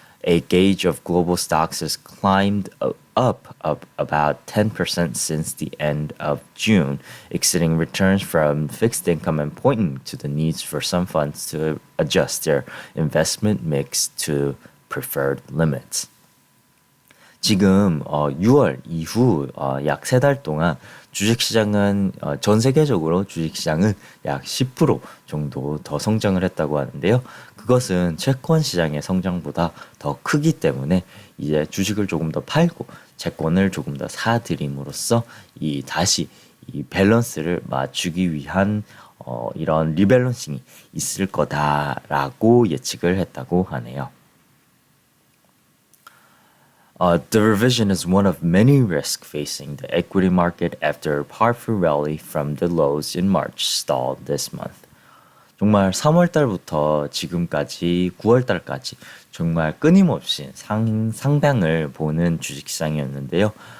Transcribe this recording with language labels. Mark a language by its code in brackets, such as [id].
[en] A gauge of global stocks has climbed up about 10% since the end of June, exceeding returns from fixed income and pointing to the needs for some funds to adjust their investment mix to preferred limits. [ko] 지금 6월 이후 약 3달 동안 주식시장은 전 세계적으로 주식시장은 약 10% 정도 더 성장을 했다고 하는데요. 그것은 채권 시장의 성장보다 더 크기 때문에 이제 주식을 조금 더 팔고 채권을 조금 더 사들임으로써 다시 이 밸런스를 맞추기 위한 이런 리밸런싱이 있을 거다라고 예측을 했다고 하네요. [en] The revision is one of many risks facing the equity market after a powerful rally from the lows in March stalled this month. [ko] 정말 3월 달부터 지금까지 9월 달까지 정말 끊임없이 상방을 보는 주식시장이었는데요.